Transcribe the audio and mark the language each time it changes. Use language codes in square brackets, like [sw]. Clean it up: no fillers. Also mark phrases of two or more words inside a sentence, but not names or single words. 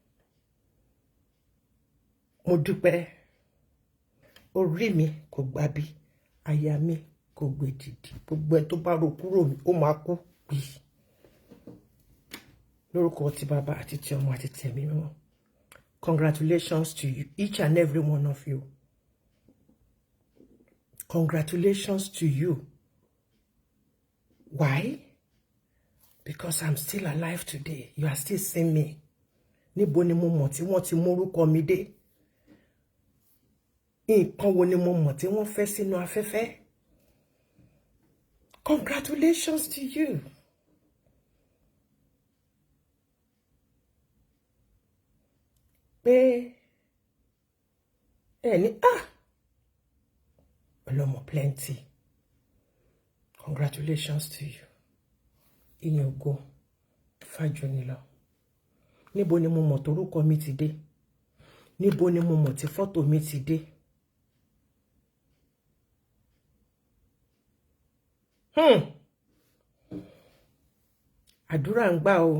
[yo] Mo dúpẹ́. Orí mi kò gbàbí, àyà mi kò gbèdìdì. Gbogbo ẹ̀ tó bá ro kúrò mi, ó máa kú pì. Lórúkọ ti bàbá àti ti ọmọ àti ti ẹ̀mí mímọ́. [en] Congratulations to you, each and every one of you. Congratulations to you. Why? Because I'm still alive today. You are still seeing me. [yo] Níbo ni mo mọ̀ tí wọ́n ti mórúkọ mi dé? Nǹkan wo ni mo mọ̀ tí wọ́n fẹ́ sínú afẹ́fẹ́? [en] Congratulations to you. [yo] Pé ẹni ọlọ́mọ plenty. [en] Congratulations to you. [yo] Ìyẹn ògo fájú ni lọ. Níbo ni mo mọ̀ torúkọ mi ti dé? Níbo ni mo mọ̀ tí fọ́tò mi ti dé? Àdúrà ń gbà o.